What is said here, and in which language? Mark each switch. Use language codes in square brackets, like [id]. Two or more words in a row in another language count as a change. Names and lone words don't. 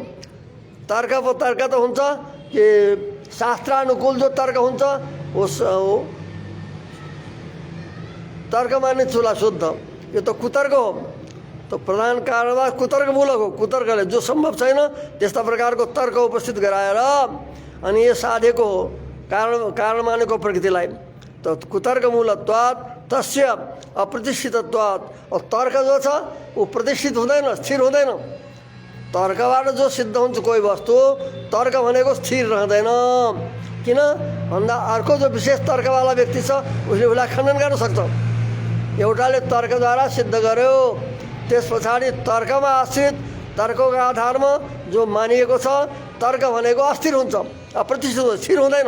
[ne] तर्क पो तर्क त हुन्छ कि शास्त्रानुकूल जो तर्क हुन्छ [hi] उस तर्क माने [ne] चुला शुद्ध, यो त कुतर्क हो। तो प्रधान कारणवाद कुतर्कमूलक हो। कुतर्कले जो सम्भव छैन त्यस्ता प्रकारको तर्क उपस्थित गराएर अनि यो साधेको हो कारण मानेको प्रकृतिलाई। [sa] तो कुतर्कमूलत्वात् तस्य अप्रतिष्ठितत्वात्, [ne] और तर्क जो छ वो प्रतिष्ठित हुँदैन, स्थिर हुँदैन। तर्कबाट जो सिद्ध हुन्छ कोही वस्तु, तर्क भनेको स्थिर रहँदैन। किन भन्दा अर्को जो विशेष तर्कवाला व्यक्ति छ उसले उसलाई खण्डन गर्न सक्छ। एउटाले तर्कद्वारा सिद्ध गर्यो, त्यस पछाडि तर्कमा आश्रित तर्कको आधारमा जो मानिएको छ, तर्क भनेको अस्थिर हुन्छ, अप्रतिष्ठित हुन्छ, स्थिर हुँदैन।